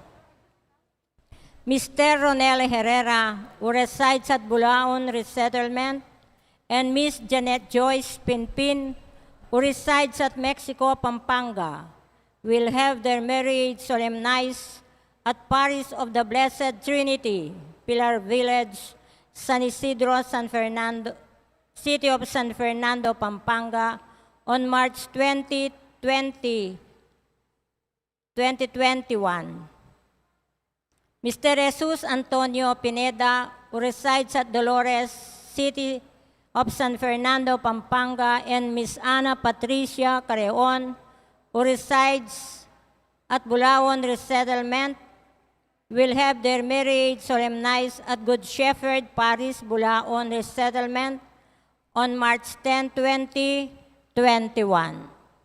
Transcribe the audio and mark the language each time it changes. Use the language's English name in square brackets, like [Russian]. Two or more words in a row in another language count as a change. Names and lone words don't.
[English] Mr. Ronel Herrera, who resides at Bulaon Resettlement, and Miss Janet Joyce Pinpin, who resides at Mexico, Pampanga, will have their marriage solemnized at Parish of the Blessed Trinity, Pilar Village, San Isidro, San Fernando, City of San Fernando, Pampanga, on March 2021. Mr. Jesus Antonio Pineda, who resides at Dolores, City of San Fernando, Pampanga, and Miss Ana Patricia Careon, who resides at Bulaon Resettlement, will have their marriage solemnized at Good Shepherd Parish, Bulaon Resettlement, on March 10, 2021.